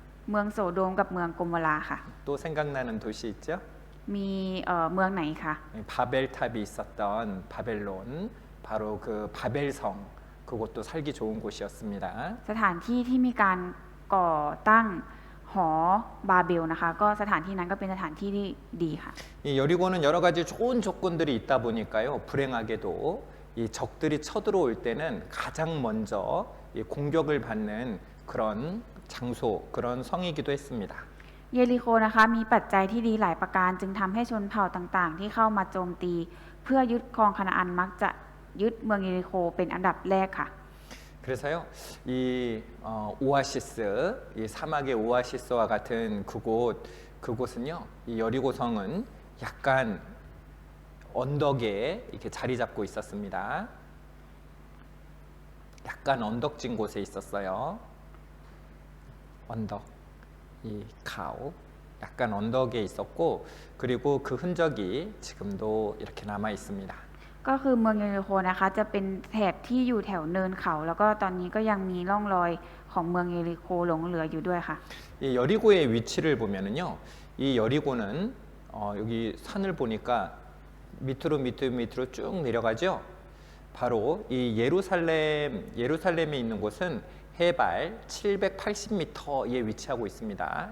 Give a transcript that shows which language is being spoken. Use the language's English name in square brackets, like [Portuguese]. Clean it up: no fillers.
[Thai] เมืองโสโดมกับเมืองโกโมราค่ะ [Korean] 또 생각나는 도시 있죠? [Thai] มีเมืองไหนคะ [Korean] 바벨탑이 있었던 바벨론, 바로 그 바벨성, 그것도 살기 좋은 곳이었습니다. [Thai] สถานที่ที่มีการก่อตั้งหอบาเบลนะคะ ก็สถานที่นั้นก็เป็นสถานที่ที่ดีค่ะ [Korean] 이 여리고는 여러 가지 좋은 조건들이 있다 보니까요. 불행하게도 이 적들이 쳐들어올 때는 가장 먼저 이 공격을 받는 그런 장소, 그런 성이기도 했습니다. [Thai] เยริโคนะคะมีปัจจัยที่ดีหลายประการจึงทำให้ชนเผ่าต่างๆ ที่เข้ามาโจมตีเพื่อยึดครองคานาอันมักจะยึดเมืองเยริโคเป็นอันดับแรกค่ะ [Korean] 그래서요, 이 오아시스, 이 사막의 오아시스와 같은 그곳은요, 이 여리고성은 약간 언덕에 이렇게 자리 잡고 있었습니다. 약간 언덕진 곳에 있었어요. 언덕, 이 가오, 약간 언덕에 있었고, 그리고 그 흔적이 지금도 이렇게 남아 있습니다. [Thai] ก็คือเมืองเยริโคนะคะจะเป็นแถบที่อยู่แถวเนินเขา แล้วก็ตอนนี้ก็ยังมีร่องรอยของเมืองเยริโคหลงเหลืออยู่ด้วยค่ะ [Korean] 이 여리고의 위치를 보면은요, 이 여리고는 여기 산을 보니까 밑으로 쭉 내려가죠. 바로 이 예루살렘에 있는 곳은 해발 780m에 위치하고 있습니다.